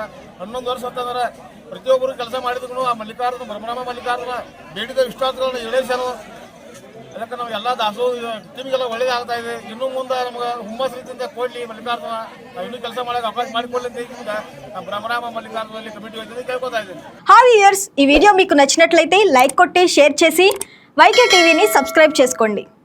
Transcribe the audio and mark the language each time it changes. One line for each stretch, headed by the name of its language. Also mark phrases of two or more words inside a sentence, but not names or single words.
Kannada: 11 ವರ್ಷ ಅಂತಂದ್ರೆ ಪ್ರತಿಯೊಬ್ಬರು ಕೆಲಸ ಮಾಡಿದ್ರು ಆ ಮಲ್ಲಿಕಾರ್ಜುನ ಬ್ರಹ್ಮರಾಮ ಮಲ್ಲಿಕಾರ್ಜುನ ಬೇಡಿದ ಇಷ್ಟಾರ್ಥಗಳನ್ನು ಈಡೇರಿಸ್ಯಾನು. ಅದಕ್ಕೆ ನಾವು ಎಲ್ಲ ದಾಸೋಹ ಟೀಮಿಗೆಲ್ಲ ಒಳ್ಳೇದಾಗ್ತಾ ಇದೆ. ಇನ್ನೂ ಮುಂದೆ ನಮ್ಗೆ ಹುಮ್ಮಸ್ ರೀತಿಯಿಂದ ಕೊಡ್ಲಿ ಮಲ್ಲಿಕಾರ್ಜುನ, ನಾವು ಇನ್ನೂ ಕೆಲಸ ಮಾಡೋಕೆ ಅವಕಾಶ ಮಾಡಿಕೊಡ್ಲಿ ಅಂತ ಈಗ ಬ್ರಹ್ಮರಾಮ ಮಲ್ಲಿಕಾರ್ಜುನಲ್ಲಿ ಕಮಿಟಿ ಹೋಗಿ ಕೇಳ್ಕೊತಾ ಇದ್ದೀನಿ.
English: hi viewers,
Telugu: ఈ వీడియో మీకు నచ్చినట్లయితే లైక్ కొట్టి షేర్ చేసి వైకే టీవీని సబ్స్క్రైబ్ చేసుకోండి.